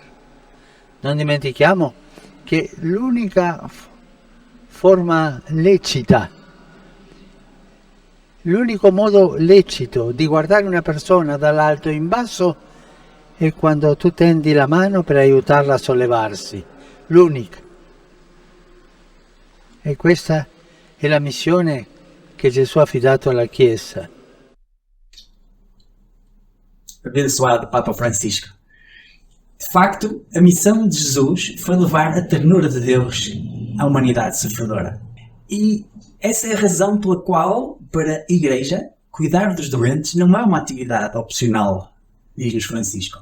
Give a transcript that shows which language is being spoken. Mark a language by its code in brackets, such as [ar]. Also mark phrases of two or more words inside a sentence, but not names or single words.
[it] Non dimentichiamo che l'unica forma lecita, l'unico modo lecito di guardare una persona dall'alto in basso è quando tu tendi la mano per aiutarla a sollevarsi, l'unica. E questa è la missione che Gesù ha affidato alla Chiesa. [pt] Abençoado Papa Francisco. De facto, a missão de Jesus foi levar a ternura de Deus à humanidade sofredora. E essa é a razão pela qual, para a Igreja, cuidar dos doentes não é uma atividade opcional, diz-nos Francisco.